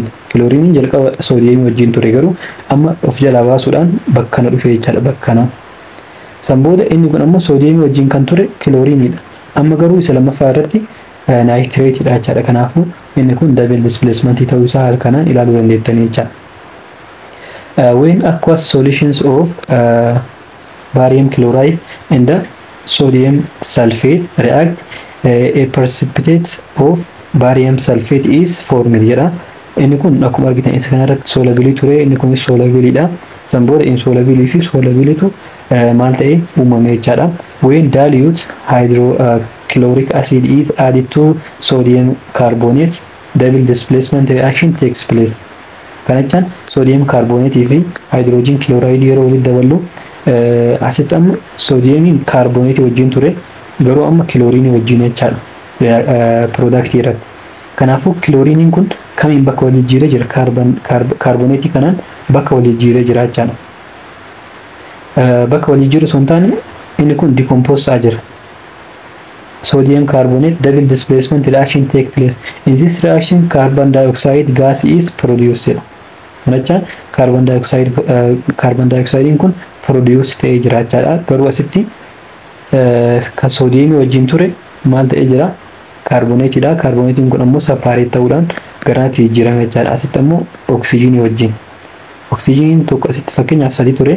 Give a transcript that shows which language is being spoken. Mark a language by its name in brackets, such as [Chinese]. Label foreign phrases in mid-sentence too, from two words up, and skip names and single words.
[Oromo] Chlorine jalqaba sodium wajjin ture garuu amma of jalaa baasuudhaan bakka na dhufe jechaadha bakka na. San booda inni kun ammoo sodium wajjin kan ture chlorine dha. Amma garuu isa lammaffaa irratti nitrate dha jechaadha. Kanaafuu inni kun [English] double displacement [Oromo] ta'uu isaa haala kanaan ilaaluu dandeettanii jechaadha. [English] When aqueous solutions of barium chloride and sodium sulfate react, a precipitate of barium sulfate is formed jedha. [Oromo] Inni kun akkuma argitan isa kanarratti soluble ture, inni kun soluble dha. San booda insoluble fi soluble tu maal ta'e uumame jechaadha. [English] When dilute hydrochloric acid is added to sodium carbonate, double displacement reaction takes place. [Oromo] Kana jechaan [English] sodium carbonate [Oromo] fi [English] hydrogen chloride [Oromo] yeroo walitti daballu asitti amma [English] sodium carbonate [Oromo] wajjin ture garuu amma chlorine wajjin jechaadha product irratti. Kanaafuu chlorine kun kamiin bakka wal jijjiiree jira? Carbonate kanaan bakka wal jijjiiree jira jechaadha. Bakka wal jijjiiruu osoo hin taane inni kun decompose jira. [English] Sodium carbonate double displacement reaction take place. In this reaction carbon dioxide gas is produced. [Oromo] Kana jechaan [English] carbon dioxide [Oromo] kun produce ta'ee jira jechaadha. Garuu asitti kan sodium wajjin ture maal ta'ee jira? Carbonate dha. Carbonate kun ammoo separate ta'uudhaan garaatti jijjiirame jechaadha. Asitti ammoo oxygen wajjin. Oxygen tokko asitti fakkeenyaaf sadii ture.